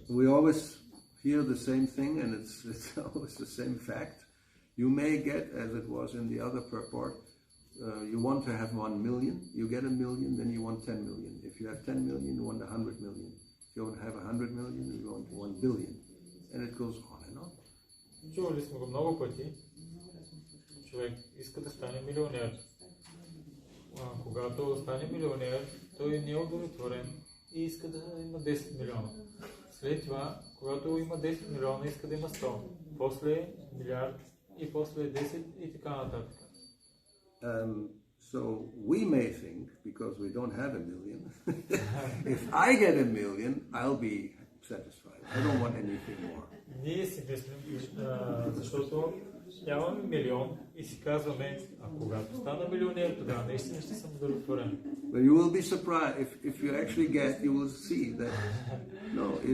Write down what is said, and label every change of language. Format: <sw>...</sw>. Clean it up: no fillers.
<en>We always hear the same thing, and it's always the same fact. You may get, as it was in the other purport, you want to have 1 million, you get 1 million, then you want 10 million. If you have 10 million, you want 100 million. If you want to have 100 million, you want 1 billion. And it goes on and on.</en> <bg>Чували сме го много пъти. Човек иска да стане милионер. Когато стане милионер, той не е удовлетворен и иска да има 10 милиона. След това, когато има 10 милиона, иска да има 100. После милиард и после 10 и така нататък.</bg> <en>So we may think, because we don't have 1 million, if I get 1 million, I'll be satisfied. I don't want anything more.</en> <bg>Ние си мислим, защото нямаме милион и си казваме, когато стана милионер, тогава наистина ще съм удовлетворен.</bg> <en>But you will be surprised if you actually get, you will see that no,</en>